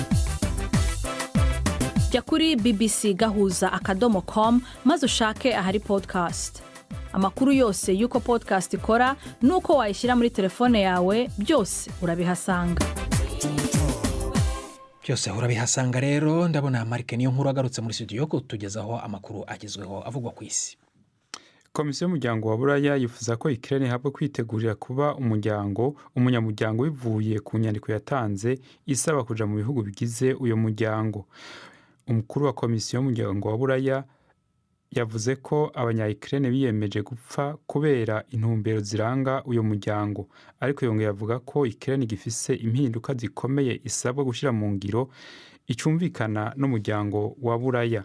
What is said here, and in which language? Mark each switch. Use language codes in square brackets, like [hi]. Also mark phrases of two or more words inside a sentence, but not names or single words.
[rw] Jya kuri bbcgahuza.com maze ushake ahari podcast. Amakuru yose y'uko podcast ikora n'uko wayishyira muri telefone yawe byose urabihasanga. Byose urabihasanga rero. Ndabona Marike niyo nkuru agarutse muri studio ko tugezaho amakuru agezweho avugwa ku isi. [rn] Komisiyo y'umuryango wa Buraya yifuza ko Ukraine ihabwa kwitegurira kuba umunyamuryango bivuye ku nyandiko yatanze isaba kuja mu bihugu bigize uyo muryango. Umukuru wa komisiyo y'umuryango wa Buraya yavuze ko abanya-Ukraine biyemeje gupfa kubera intumbero ziranga uyo muryango, ariko yongeye avuga ko Ukraine gifise impinduka zikomeye isabwa gushyira mu ngiro icumvikana n'umuryango wa Buraya.